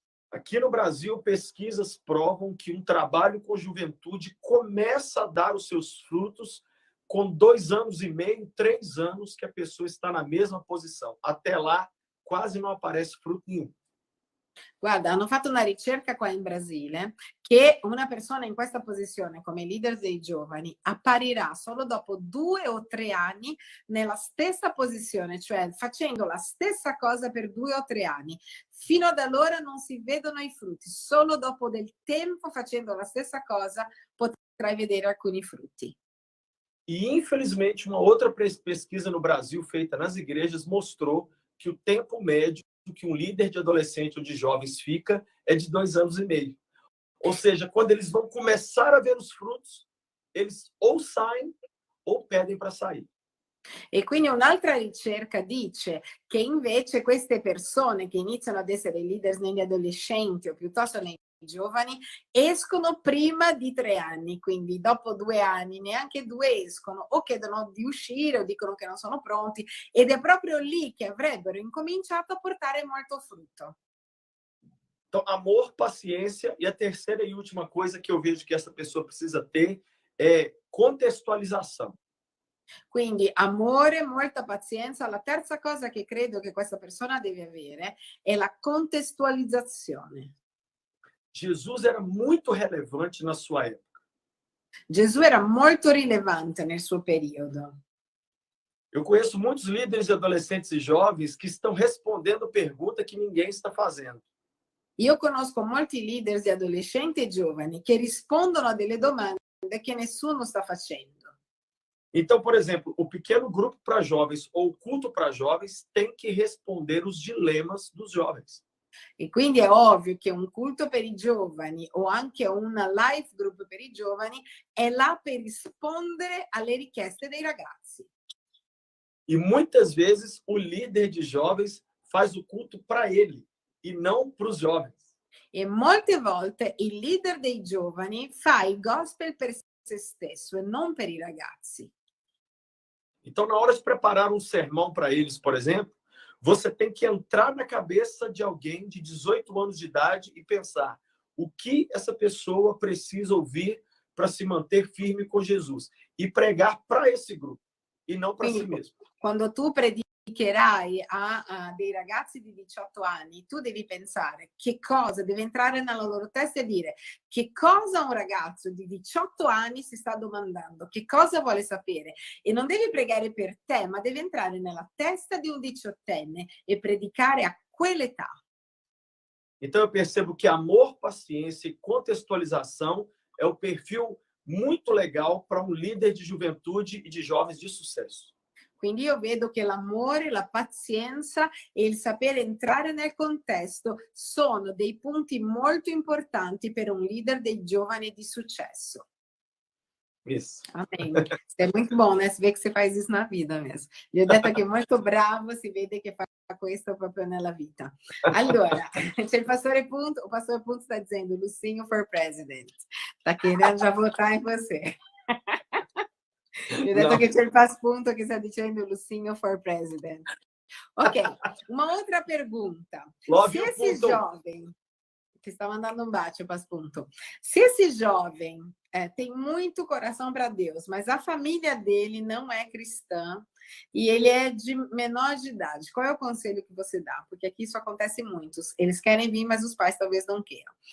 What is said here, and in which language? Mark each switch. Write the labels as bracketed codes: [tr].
[pt] Aqui no Brasil, pesquisas provam que um trabalho com juventude começa a dar os seus frutos com 2 anos e meio, 3 anos que a pessoa está na mesma posição. Até lá, quase não aparece fruto nenhum. [it] Guarda, hanno fatto una ricerca qua in Brasile che una persona in questa posizione come leader dei giovani apparirà solo dopo 2 o 3 anni nella stessa posizione, cioè facendo la stessa cosa per 2 o 3 anni. Fino ad allora non si vedono i frutti, solo dopo del tempo facendo la stessa cosa potrai vedere alcuni frutti. [pt] E, infelizmente, uma outra pesquisa no Brasil feita nas igrejas mostrou que o tempo médio que um líder de adolescente ou de jovens fica é de 2 anos e meio. Ou seja, quando eles vão começar a ver os frutos, eles ou saem ou pedem para sair. [it] E quindi un'altra ricerca dice che invece queste persone che iniziano ad essere leader negli adolescenti o piuttosto nei giovani escono prima di 3 anni, quindi dopo 2 anni, neanche 2 escono o chiedono di uscire o dicono che non sono pronti ed è proprio lì che avrebbero incominciato a portare molto frutto. [pt] Então, amor, paciência e a terceira e última coisa que eu vejo que essa pessoa precisa ter é contextualização. [it] Quindi amore, molta pazienza. La terza cosa che credo che questa persona deve avere è la contestualizzazione. [pt] Jesus era muito relevante na sua época. [it] Gesù era molto rilevante nel suo periodo. [pt] Eu conheço muitos líderes de adolescentes e jovens que estão respondendo pergunta que ninguém está fazendo. [it] Io conosco molti leader di adolescenti e giovani che rispondono a delle domande che nessuno sta facendo. [pt] Então, por exemplo, o pequeno grupo para jovens ou o culto para jovens tem que responder os dilemas dos jovens. [it] E quindi è ovvio che un culto per i giovani o anche una life group per i giovani è là per rispondere alle richieste dei ragazzi. [pt] E muitas vezes o líder de jovens faz o culto para ele e não para os jovens. [it] E molte volte il leader dei giovani fa il gospel per se stesso e non per i ragazzi. [pt] Então, na hora de preparar um sermão para eles, por exemplo, você tem que entrar na cabeça de alguém de 18 anos de idade e pensar o que essa pessoa precisa ouvir para se manter firme com Jesus e pregar para esse grupo e não para si mesmo. [it] Quando tu predicherai a dei ragazzi di 18 anni, tu devi pensare che cosa deve entrare nella loro testa e dire che cosa un ragazzo di 18 anni si sta domandando, che cosa vuole sapere. E non devi pregare per te, ma devi entrare nella testa di un 18enne e predicare a quell'età. [pt] Então eu percebo que amor, paciência e contextualização é o perfil muito legal para um líder de juventude e de jovens de sucesso. [it] Quindi io vedo che l'amore, la pazienza e il sapere entrare nel contesto sono dei punti molto importanti per un leader dei giovani di successo. [pt] Isso. Amém. Isso é muito bom, né? Você vê que você faz isso na vida mesmo. [it] Gli ho detto che è molto bravo, si vede che fa questo proprio nella vita. Allora, c'è il pastore Punto sta [pt] dizendo [it] Lucinho [en] for president. [it] Sta [pt] querendo [it] già votare in [pt] você. [it] Gli ho detto che c'è il Punto che sta dicendo Lucinho [en] for president. [pt] Ok, uma outra pergunta. [en] Love [pt] Se [en] you, [pt] esse Punto. jovem, que está mandando um bacio, Punto. Se esse jovem tem muito coração para Deus, mas a família dele não é cristã e ele é de menor de idade, qual é o conselho que você dá? Porque aqui isso acontece muito. Eles querem vir, mas os pais talvez não queiram.